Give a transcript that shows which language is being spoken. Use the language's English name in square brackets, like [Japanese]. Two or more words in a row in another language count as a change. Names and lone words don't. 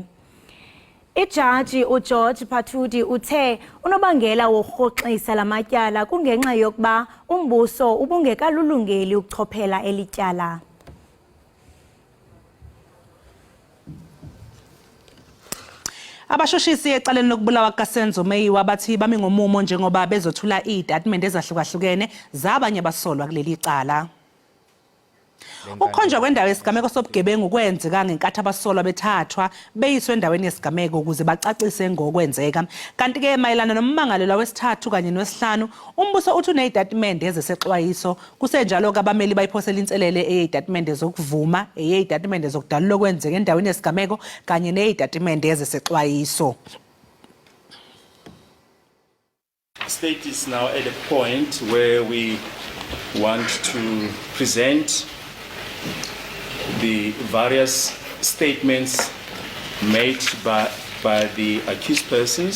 [Xhosa] Ijaji uGeorge Patudi uthe unobangela wokurhoxisa lamatyala kungenxa yokuba umbuso ubungekalulungeli ukuchophela elityala. [Zulu] Abashushisi ecaleni lokubulawa kaSenzo Meyiwa bathi bami ngomumo njengoba bezothula izitatimende ezahlukahlukene zabanye abasolwa kuleli cala. Ukhonjwa kwendawo yesigameko sobugebengu kwenzeka ngenkathi abasolwa bethathwa beyiswe endaweni yesigameko ukuze bacacise ngokwenzeka. Kanti ke mayelana nommangalelwa wesithathu kanye nowesihlanu umbuso uthi unezitatimende ezesexwayiso kusenjalo kabameli bayiphosela inselele ezitatimende zokuvuma ezitatimende zokudalula okwenzeka endaweni yesigameko kanye nezitatimende ezesexwayiso. [English] State is now at a point where we want to present the various statements made by the accused persons.